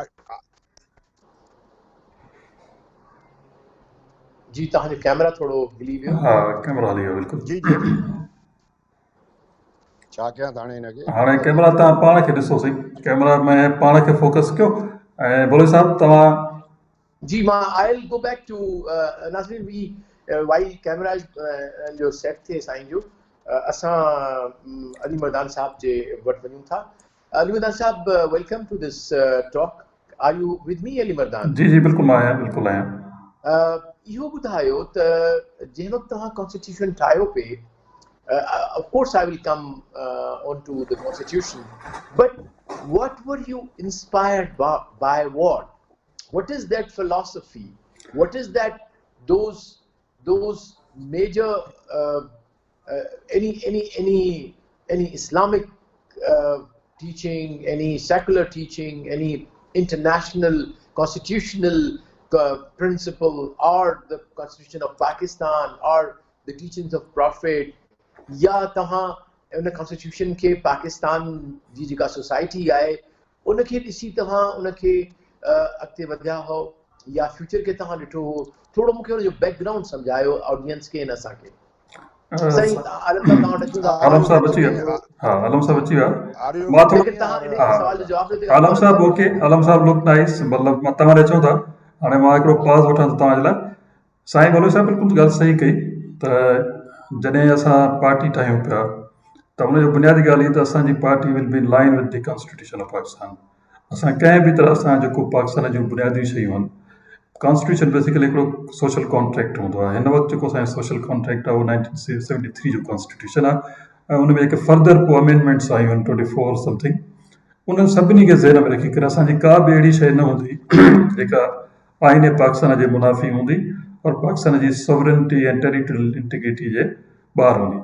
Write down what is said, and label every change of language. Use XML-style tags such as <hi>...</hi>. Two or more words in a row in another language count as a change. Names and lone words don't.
<sd>जी तव्हांजो कैमरा थोरो हिली वियो. हा कैमरा हली वियो बिल्कुलु. जी छा कयां हाणे हिनखे? हाणे कैमरा तव्हां पाण खे ॾिसो सही, कैमरा में पाण खे फोकस कयो ऐं बोले साहब तव्हां जी मां</sd> <en>I will go back to</en> <sd>नाज़रीन</sd> <en>we while</en> <sd>कैमरा जो सेट थिए साईं जो असां अली मर्दान साहब जे वटि वञूं था. अली मर्दान साहब,</sd> <en>welcome to this talk. are you with me Ali Mardan?</en> <sd>जी बिल्कुलु मां आहियां, बिल्कुलु आहियां. इहो ॿुधायो त जंहिं वक़्तु तव्हां कॉन्स्टिट्यूशन ठाहियो पिए,</sd> <en>of course I will come onto the constitution, but what were you inspired by what? What is that philosophy? What is that those major any Islamic teaching, any secular teaching, any international constitutional principle, or the Constitution of Pakistan, or the teachings of Prophet,</en> <sd>या तव्हां उन कॉन्स्टिट्यूशन खे पाकिस्तान जी जेका सोसाइटी आहे उनखे ॾिसी तव्हां उनखे अॻिते वधिया हो या फ्यूचर खे तव्हां ॾिठो हो? थोरो मूंखे हुनजो बैकग्राउंड सम्झायो ऑडियंस खे ऐं असांखे. सही आलम साहब अची विया. हा आलम साहब अची विया. मां थोरो आलम साहब ओके, आलम साहब</sd> <en>look nice,</en> <sd>मतिलबु मां तव्हां ॾे चओ था. हाणे मां हिकिड़ो पाज़ वठां थो तव्हांजे लाइ. साईं मौलवी साहब बिल्कुलु ॻाल्हि सही कई त जॾहिं असां पार्टी ठाहियूं पिया त हुनजो बुनियादी ॻाल्हि इहा त असांजी पार्टी</sd> <en>will be in line with the constitution of Pakistan.</en> <sd>असां कंहिं बि तरह सां जेको पाकिस्तान जूं बुनियादी शयूं आहिनि,</sd> <en>constitution basically</en> <sd>हिकिड़ो</sd> <en>social contract</en> <sd>हूंदो आहे. हिन वक़्तु जेको असांजो</sd> <en>social contract</en> <sd>आहे उहो 1973 जो कॉन्स्टिट्यूशन आहे. उन में जेके फर्दर पोइ अमेंडमेंट्स आयूं आहिनि 24 समथिंग, उन्हनि सभिनी खे ज़हन में रखी करे असांजी का बि अहिड़ी शइ न हूंदी जेका आईने पाकिस्तान जे मुनाफ़ी हूंदी और पाकिस्तान जी सॉवरेनिटी ऐं</sd> <en>territorial integrity</en> <sd>जे ॿाहिरि हूंदी।</sd>